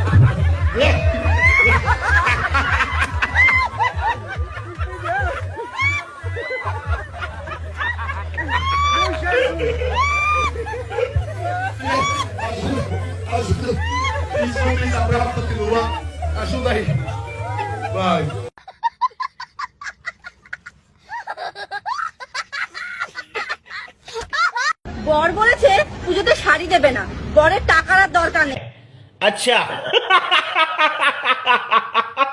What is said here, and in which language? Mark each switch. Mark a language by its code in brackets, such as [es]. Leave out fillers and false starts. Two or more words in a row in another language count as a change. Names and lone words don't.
[pt] Isso não tem da prova, continua. Ajuda aí. Vai. [bn] বর বলেছে পুজোতে শাড়ি দেবে না, বরের টাকার আর দরকার নেই। আচ্ছা